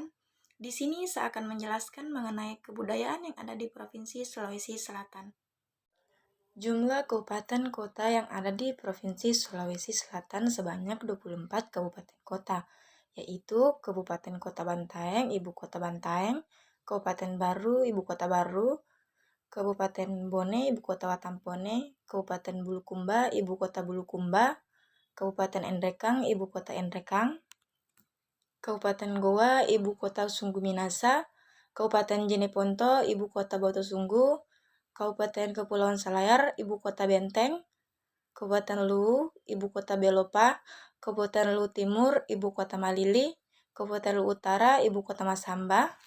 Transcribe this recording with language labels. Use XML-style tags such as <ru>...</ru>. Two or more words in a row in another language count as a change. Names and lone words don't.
<id>Di sini saya akan menjelaskan mengenai kebudayaan yang ada di Provinsi Sulawesi Selatan. Jumlah kabupaten kota yang ada di Provinsi Sulawesi Selatan sebanyak 24 kabupaten kota, yaitu Kabupaten Kota Bantaeng, Ibu Kota Bantaeng, Kabupaten Baru, Ibu Kota Baru, Kabupaten Bone, Ibu Kota Watampone, Kabupaten Bulukumba, Ibu Kota Bulukumba, Kabupaten Endrekang, Ibu Kota Endrekang, Kabupaten Goa, Ibu Kota Sunggu Minasa, Kabupaten Jeneponto, Ibu Kota Batu Sunggu, Kabupaten Kepulauan Selayar, Ibu Kota Benteng, Kabupaten Luwu, Ibu Kota Belopa, Kabupaten Luwu Timur, Ibu Kota Malili, Kabupaten Luwu Utara, Ibu Kota Masamba,</id>